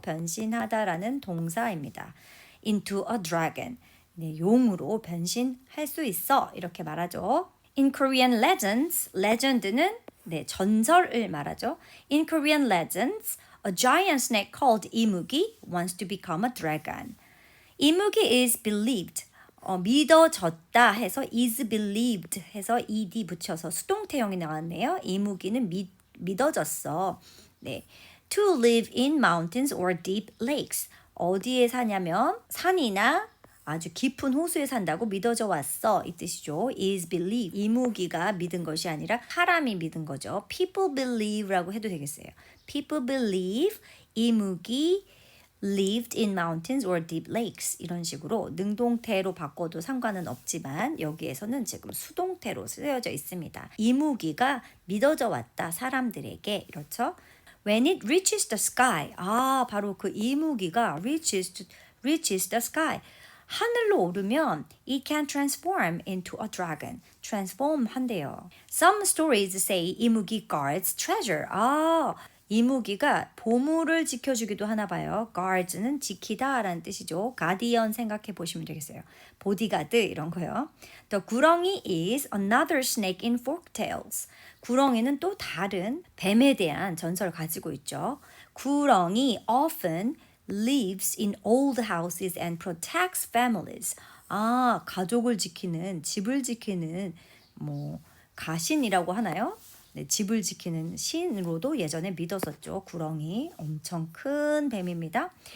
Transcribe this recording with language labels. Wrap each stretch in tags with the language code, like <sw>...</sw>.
<ko>변신하다라는 동사입니다.</ko> <en>into a dragon.</en> <ko>네, 용으로 변신할 수 있어. 이렇게 말하죠.</ko> <en>In Korean legends, legend는</en> <ko>네, 전설을 말하죠.</ko> <en>In Korean legends, a giant snake called 이무기 wants to become a dragon. 이무기 is believed.</en> <ko>믿어졌다 해서</ko> <en>is believed</en> <ko>해서 ed 붙여서 수동태형이 나왔네요. 이무기는 믿어졌어. 네.</ko> <en>To live in mountains or deep lakes.</en> <ko>어디에 사냐면 산이나 아주 깊은 호수에 산다고 믿어져 왔어. 이 뜻이죠.</ko> <en>is believe.</en> <ko>이무기가 믿은 것이 아니라 사람이 믿은 거죠.</ko> <en>People believe</en> <ko>라고 해도 되겠어요.</ko> <en>People believe 이무기 lived in mountains or deep lakes.</en> <ko>이런 식으로 능동태로 바꿔도 상관은 없지만 여기에서는 지금 수동태로 쓰여져 있습니다. 이무기가 믿어져 왔다. 사람들에게. 이렇죠.</ko> <en>When it reaches the sky.</en> <ko>바로 그 이무기가</ko> <en>reaches the sky.</en> <ko>하늘로 오르면</ko> <en>it can transform into a dragon. transform</en> <ko>한대요.</ko> <en>Some stories say 이무기 guards treasure.</en> <ko>이무기가 보물을 지켜주기도 하나 봐요. guards는 지키다 라는 뜻이죠. guardian 생각해 보시면 되겠어요. 보디가드 이런 거요.</ko> <en>The 구렁이 is another snake in folktales.</en> <ko>구렁이는 또 다른 뱀에 대한 전설을 가지고 있죠.</ko> <en>구렁이 often lives in old houses and protects families.</en> <ko>아, 가족을 지키는, 집을 지키는 뭐 가신이라고 하나요? 네, 집을 지키는 신으로도 예전에 믿었었죠. 구렁이 엄청 큰 뱀입니다.</ko>